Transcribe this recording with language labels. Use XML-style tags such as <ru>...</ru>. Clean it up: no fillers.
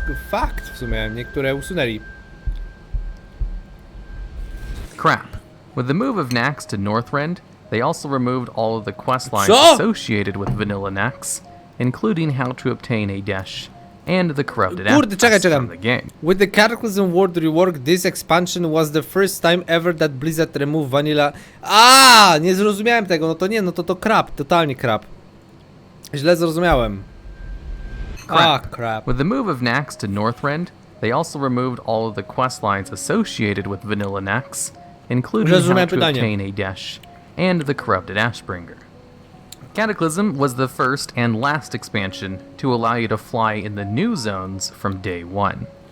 <pl>Fakt w sumie, niektóre usunęli.</pl> <en>Crap. With the move of Nax to Northrend, they also removed all of the quest lines associated with vanilla Nax, including how to obtain a dash and the corrupted assets from the game. With the Cataclysm world rework, this expansion was the first time ever that Blizzard removed vanilla.</en> <pl>Nie zrozumiałem tego, no to nie, no to crap, totalnie crap. Źle zrozumiałem. Crap.</pl> <en>With the move of Nax to Northrend, they also removed all of the quest lines associated with vanilla Nax, including how to obtain a dash and the corrupted Ashbringer. Cataclysm was the first and last expansion to allow you to fly in the new zones from day 1.</en>